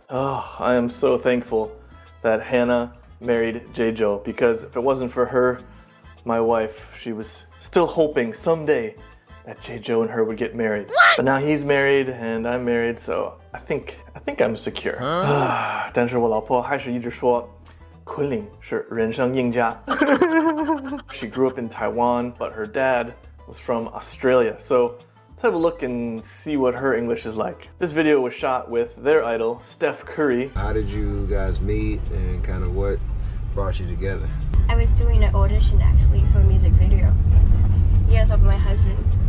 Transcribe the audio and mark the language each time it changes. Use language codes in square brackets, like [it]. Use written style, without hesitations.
[en] Oh, I am so thankful that Hannah married J-Joe, because if it wasn't for her, my wife, she was still hoping someday that J-Joe and her would get married. What? But now he's married and I'm married, so I think I'm secure. [zh] 但是我老婆还是一直说昆凌是人生赢家。 [en] She grew up in Taiwan, but her dad was from Australia. So let's have a look and see what her English is like. This video was shot with their idol, Steph Curry. How did you guys meet and kind of what brought you together? I was doing an audition actually for a music video. Yes, of my husband's.